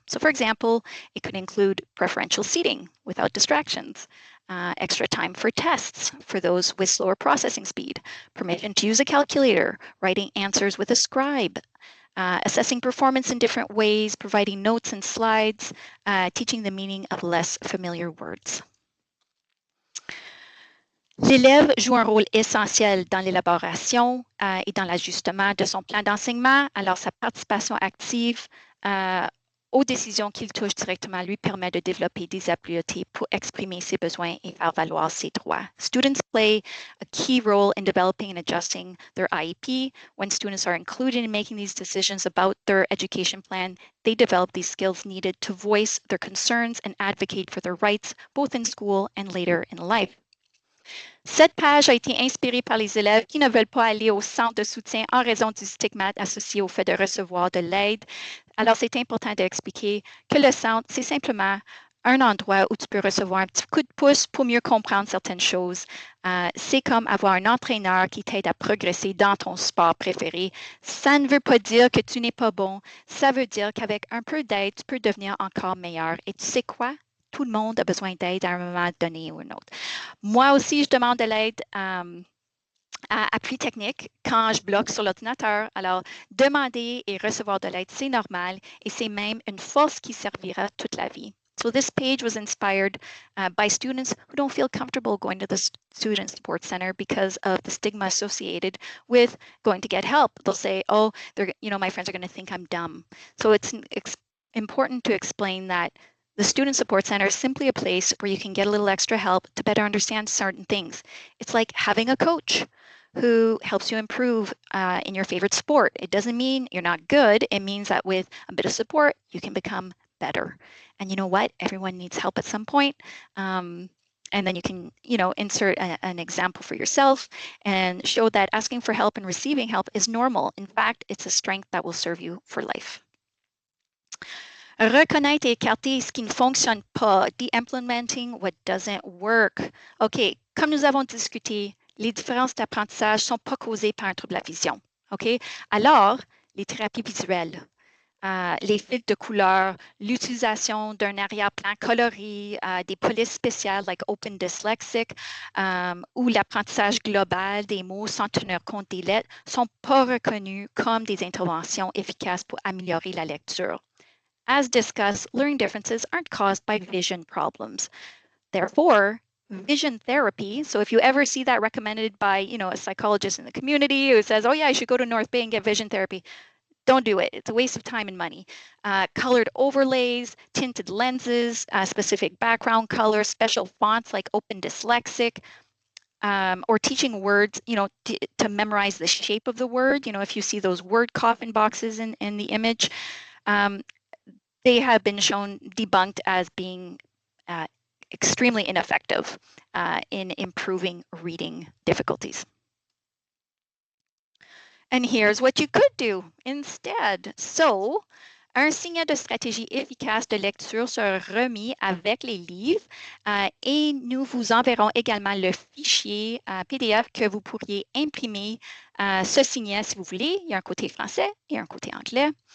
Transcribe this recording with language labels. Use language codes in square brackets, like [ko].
[en] So for example, it could include preferential seating without distractions, extra time for tests for those with slower processing speed, permission to use a calculator, writing answers with a scribe, assessing performance in different ways, providing notes and slides, teaching the meaning of less familiar words. [fr] L'élève joue un rôle essentiel dans l'élaboration et dans l'ajustement de son plan d'enseignement. Alors, sa participation active aux décisions qu'il touche directement lui permet de développer des habiletés pour exprimer ses besoins et faire valoir ses droits. [en] Students play a key role in developing and adjusting their IEP. When students are included in making these decisions about their education plan, they develop these skills needed to voice their concerns and advocate for their rights, both in school and later in life. [fr] Cette page a été inspirée par les élèves qui ne veulent pas aller au centre de soutien en raison du stigmate associé au fait de recevoir de l'aide. Alors, c'est important d'expliquer que le centre, c'est simplement un endroit où tu peux recevoir un petit coup de pouce pour mieux comprendre certaines choses. C'est comme avoir un entraîneur qui t'aide à progresser dans ton sport préféré. Ça ne veut pas dire que tu n'es pas bon. Ça veut dire qu'avec un peu d'aide, tu peux devenir encore meilleur. Et tu sais quoi? Tout le monde a besoin d'aide à un moment donné ou un autre. Moi aussi, je demande de l'aide à appui technique quand je bloque sur l'ordinateur. Alors, demander et recevoir de l'aide, c'est normal et c'est même une force qui servira toute la vie. [en] So this page was inspired by students who don't feel comfortable going to the Student Support Center because of the stigma associated with going to get help. They'll say, oh, my friends are going to think I'm dumb. So it's important to explain that the Student Support Center is simply a place where you can get a little extra help to better understand certain things. It's like having a coach who helps you improve in your favorite sport. It doesn't mean you're not good. It means that with a bit of support, you can become better. And you know what? Everyone needs help at some point. And then you can, insert an example for yourself and show that asking for help and receiving help is normal. In fact, it's a strength that will serve you for life. [fr] Reconnaître et écarter ce qui ne fonctionne pas. [en] De-implementing what doesn't work. [fr] OK, comme nous avons discuté, les différences d'apprentissage ne sont pas causées par un trouble de la vision. OK? Alors, les thérapies visuelles, les filtres de couleur, l'utilisation d'un arrière-plan coloré, des polices spéciales like Open Dyslexic ou l'apprentissage global des mots sans tenir compte des lettres ne sont pas reconnus comme des interventions efficaces pour améliorer la lecture. [en] As discussed, learning differences aren't caused by vision problems. Therefore, vision therapy, so if you ever see that recommended by, a psychologist in the community who says, oh yeah, I should go to North Bay and get vision therapy, don't do it. It's a waste of time and money. Colored overlays, tinted lenses, specific background colors, special fonts like Open Dyslexic, or teaching words, to memorize the shape of the word. If you see those word coffin boxes in the image, they have been shown debunked as being extremely ineffective in improving reading difficulties. And here's what you could do instead. [fr] So, un signe de stratégie efficace de lecture sera remis avec les livres et nous vous enverrons également le fichier PDF que vous pourriez imprimer ce signet si vous voulez. Il y a un côté français et un côté anglais.